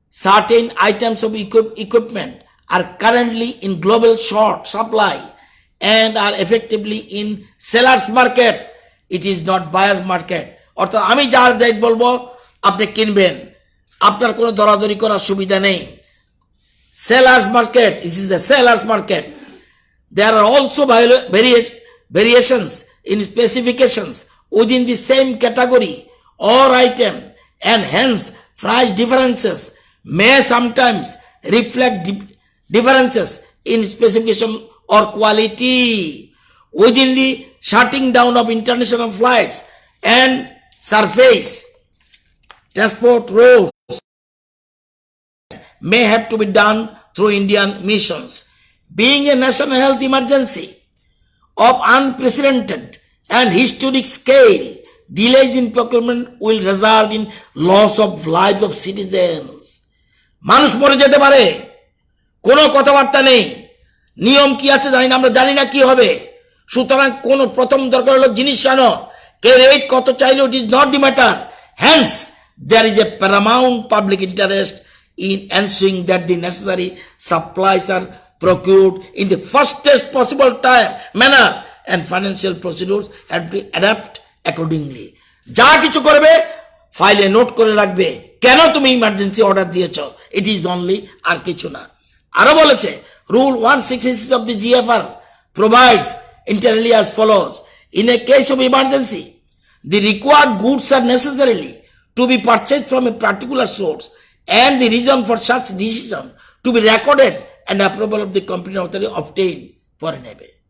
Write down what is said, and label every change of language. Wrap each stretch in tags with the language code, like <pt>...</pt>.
<en>Certain items of equipment are currently in global short supply and are effectively in seller's market. It is not buyer's market.</en> <bn>অর্থাৎ আমি যার rate বলবো আপনি কিনবেন, আপনার কোনো দরাদরি করার সুবিধা নেই।</bn> <en>Seller's market, this is a seller's market. There are also variations in specifications within the same category or item, and hence price differences may sometimes reflect differences in specification or quality. Within the shutting down of international flights and surface transport roads may have to be done through Indian missions. Being a national health emergency of unprecedented and historic scale, delays in procurement will result in loss of lives of citizens.</en> <bn>মানুষ মরে যেতে পারে, কোনো কথাবার্তা নেই। নিয়ম কি আছে জানি না, আমরা জানি না কি হবে। সুতরাং কোন প্রথম দরকার হলো জিনিস আনো, কে রেট কত চাইলো, it is not the matter.</bn> <en>Hence there is a paramount public interest in ensuring that the necessary supplies are procured in the fastest possible manner and financial procedures have to adapt accordingly.</en> <bn>যা কিছু করবে ফাইলে note করে রাখবে কেন তুমি emergency order দিয়েছো,</bn> <en>it is only,</en> <bn>আর কিছু না। আরো বলেছে rule</bn> <en>166 of the GFR provides internally as follows: in a case of emergency, the required goods are necessarily to be purchased from a particular source and the reason for such decision to be recorded and approval of the competent authority obtained for</en> <bn>নেবে।</bn>